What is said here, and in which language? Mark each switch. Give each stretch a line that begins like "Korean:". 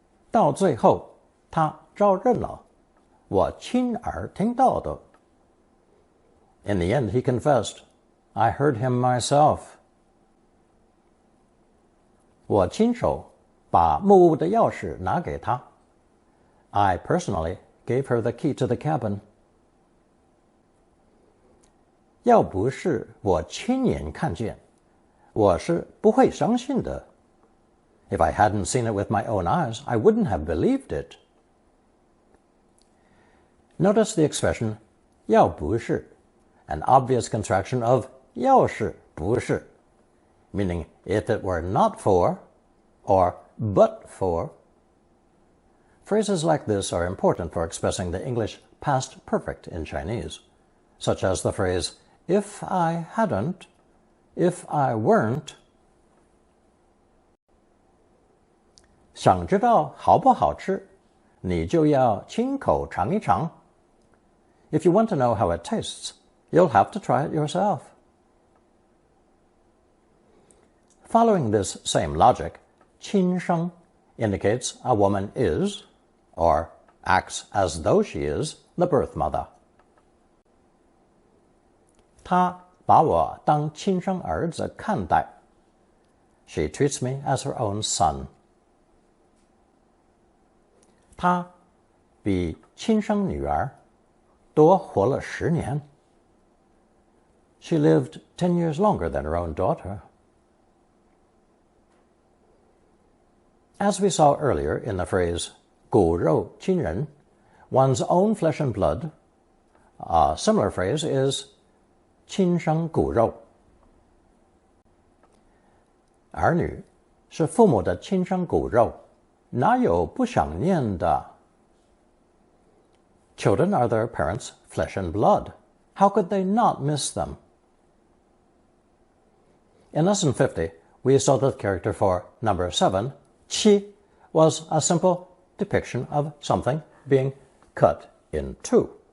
Chinese: 到最后，他招认了，我亲耳听到的.
English: In the end, he confessed, I heard him myself.
Chinese: 我亲手把木屋的钥匙拿给她.
English: I personally gave her the key to the cabin.
Chinese: 要不是我亲眼看见，我是不会相信的.
English: If I hadn't seen it with my own eyes, I wouldn't have believed it. Notice the expression 要不是, an obvious contraction of 要是不是, meaning if it were not for, or but for. Phrases like this are important for expressing the English past perfect in Chinese, such as the phrase, if I hadn't, if I weren't.
Chinese: 想知道好不好吃，你就要亲口尝一尝.
English: If you want to know how it tastes, you'll have to try it yourself. Following this same logic, 亲生 indicates a woman is, or acts as though she is, the birth mother.
Chinese: 她把我当亲生儿子看待.
English: She treats me as her own son.
Chinese: 她比亲生女儿多活了10年.
English: She lived 10 years longer than her own daughter. As we saw earlier in the phrase 骨肉亲人, one's own flesh and blood, a similar phrase is 亲生骨肉.
Chinese: 儿女是父母的亲生骨肉，哪有不想念的?
English: Children are their parents' flesh and blood. How could they not miss them? In Lesson 50, we saw that the character for number 7, 七, was a simple depiction of something being cut in two.